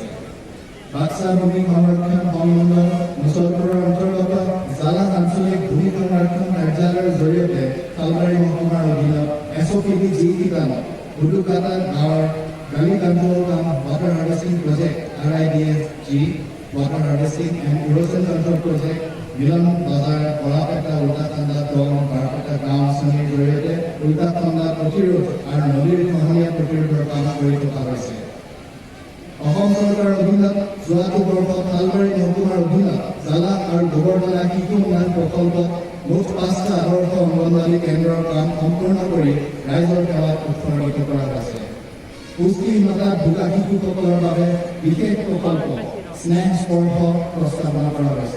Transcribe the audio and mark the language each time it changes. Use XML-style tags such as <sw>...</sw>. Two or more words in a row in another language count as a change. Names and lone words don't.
<as>বাক্সা ভূমি সংৰক্ষণ সংমণ্ডল মুছলপুৰৰ অন্তৰ্গত জালান আঞ্চলিক ভূমি সংৰক্ষণ কাৰ্যালয়ৰ জৰিয়তে শালবাৰী মহকুমাৰ অধীনত SOPD যি ঠিকানত উদুকাটা গাঁৱৰ গালি কান্দোল কাম ৱাটাৰ হাৰ্ভেষ্টিং প্ৰজেক্ট RIDSG, Water Harvesting and Erosion Control Project, Milan Bazar, Kolapeta, Ultatanda, Dong, Barapeta, Gaon, Sami, Jurete, Ultatanda, Potiru, and Nodir Mahania Potiru, Kaam, Kurito, Karase. অসম চৰকাৰৰ অধীনত যোৱাটো বৰ্ষত শালবাৰী মহকুমাৰ অধীনত জালা আৰু গোবৰতলা শিশু উন্নয়ন প্ৰকল্পত মুঠ 5টা আদৰ্শ অংগনৱাড়ী কেন্দ্ৰৰ কাম সম্পূৰ্ণ কৰি ৰাইজৰ সেৱাত উৎসৰ্গিত কৰা হৈছে। পুষ্টিহীনতাত ভোগা শিশুসকলৰ বাবে বিশেষ প্ৰকল্প স্নেহ স্পৰ্শ প্ৰস্তাৱনা কৰা হৈছে।</as>